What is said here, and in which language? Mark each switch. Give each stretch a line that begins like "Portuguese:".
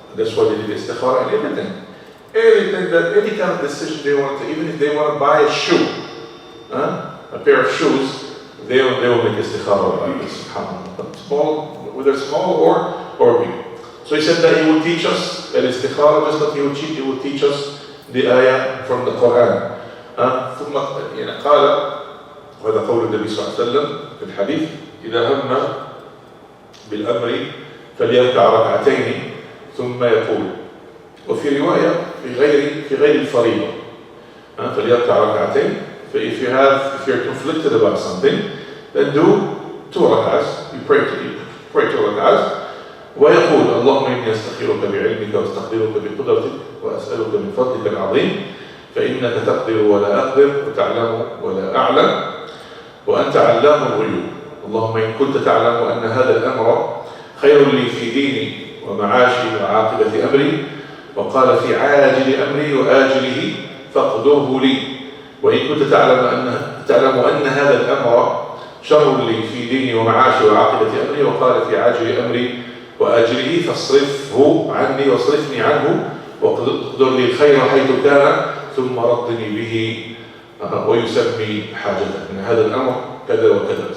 English: That's why they did istikhara and everything. Anything that, any kind of decision they want to, even if they want to buy a shoe, a pair of shoes, they will make istikhara like this, subhanAllah. Small, whether small or big. So he said that he would teach us al-istikhara, just like he would teach us the ayah from the Quran.
Arabic: ثم قال وهذا قول النبي صلى الله عليه وسلم في الحديث إذا هم بالأمر فليركع ركعتين ثم يقول وفي رواية في غير الفريضة فليركع ركعتين.
English: So if you're conflicted about something, then do 2 rak'ahs. You pray 2 rak'ahs.
Arabic: ويقول اللهم إني أستخيرك بعلمك واستقدرك بقدرتك وأسألك من فضلك العظيم فإنك تقدر ولا أقدر وتعلم ولا أعلم وأنت علام الغيوب. اللهم إن كنت تعلم أن هذا الأمر خير لي في ديني ومعاشي وعاقبة أمري وقال في عاجل أمري وآجله فاقدره لي وإن كنت تعلم أن هذا الأمر شر لي في ديني ومعاشي وعاقبة أمري وقال في عاجل أمري وآجله فاصرفه عني واصرفني عنه واقدر لي الخير حيث كان ثم ردني به ويسمي حاجته من هذا الأمر كذا وكذا.